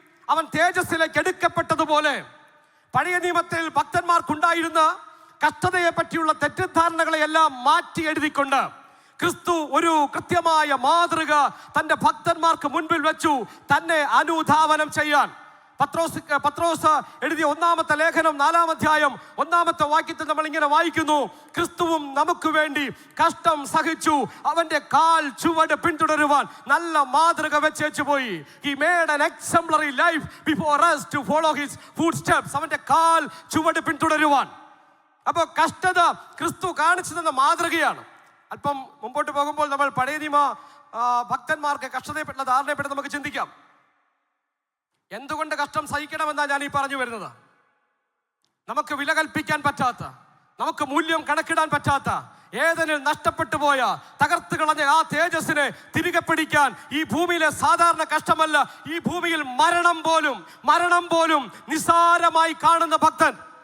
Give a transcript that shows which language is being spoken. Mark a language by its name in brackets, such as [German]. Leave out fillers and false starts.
[Malayalam] അവൻ തേജസ്സിലേക്ക് എടുക്കപ്പെട്ടതുപോലെ പഴയ നിയമത്തിൽ ഭക്തന്മാർക്കുണ്ടായിരുന്ന കഷ്ടതയെ പറ്റിയുള്ള തെറ്റിദ്ധാരണകളെയെല്ലാം മാറ്റി എഴുതിക്കൊണ്ട് ക്രിസ്തു ഒരു കൃത്യമായ മാതൃക തൻ്റെ ഭക്തന്മാർക്ക് മുൻപിൽ വെച്ചു തന്നെ അനുധാവനം ചെയ്യാൻ. പത്രോസ് എഴുതിയ 1-ാമത്തെ ലേഖനം 4-ാം അധ്യായം 1-ാമത്തെ വാക്യത്തിൽ നമ്മൾ ഇങ്ങനെ വായിക്കുന്നു, ക്രിസ്തുവും നമുക്ക് വേണ്ടി കഷ്ടം സഹിച്ചു, അവന്റെ കാൽ ചുവട് പിന്തുടരുവാൻ നല്ല മാതൃക വെച്ചേച്ചു പോയി. [English] He made an exemplary life before us to follow his footsteps. [Malayalam] അവന്റെ കാൽ ചുവട് പിന്തുടരുവാൻ. അപ്പോൾ കഷ്ടത ക്രിസ്തു കാണിച്ചു തന്ന മാതൃകയാണ്. അല്പം മുമ്പോട്ട് പോകുമ്പോൾ നമ്മൾ പഴയ നിയമ ഭക്തന്മാർക്ക് കഷ്ടതയെപ്പറ്റുന്ന ധാരണയെപ്പറ്റി നമുക്ക് ചിന്തിക്കാം. എന്തുകൊണ്ട് കഷ്ടം സഹിക്കണമെന്നാണ് ഞാൻ ഈ പറഞ്ഞു വരുന്നത്. നമുക്ക് വില കൽപ്പിക്കാൻ പറ്റാത്ത, നമുക്ക് മൂല്യം കണക്കിടാൻ പറ്റാത്ത, ഏതെങ്കിലും നഷ്ടപ്പെട്ടു പോയ, തകർത്ത് കളഞ്ഞ ആ തേജസ്സിനെ തിരികെ പിടിക്കാൻ ഈ ഭൂമിയിലെ സാധാരണ കഷ്ടമല്ല, ഈ ഭൂമിയിൽ മരണം പോലും നിസാരമായി കാണുന്ന ഭക്തൻ.